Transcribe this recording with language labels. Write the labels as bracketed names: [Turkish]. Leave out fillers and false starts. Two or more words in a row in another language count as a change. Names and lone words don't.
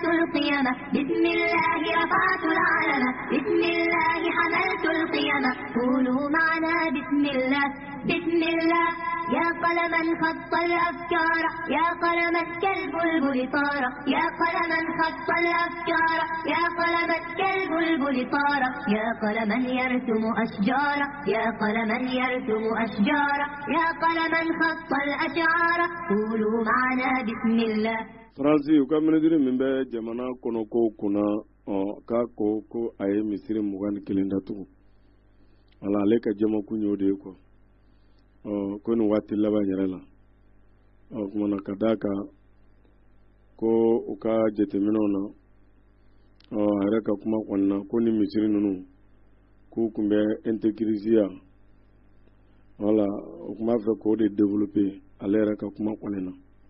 [Arabic] القيم بسم الله رفعت العلم بسم الله حملت القيم قولوا معنا بسم الله بسم الله يا قلما خط الأفكار يا قلما كالبلبل طار يا قلما خط الأفكار يا قلما كالبلبل طار يا قلما يرسم أشجار يا قلما يرسم أشجار يا قلما خط الأشعار قولوا معنا بسم الله [Bambara] Faransi u ka ministre min bɛ jamana kɔnɔ ko kunna k'a ko a ye misiri 21 datugu wala ale ka jamakun y'o de ye quoi ko nin waati laban yɛrɛ la kumana ka d'a kan ko u ka jateminɛw na a yɛrɛ ka kuma kɔni na ko ni misiri ninnu k'u kun bɛ intégrisiya wala u kun b'a fɛ k'o de développer ale yɛrɛ ka kuma kɔni na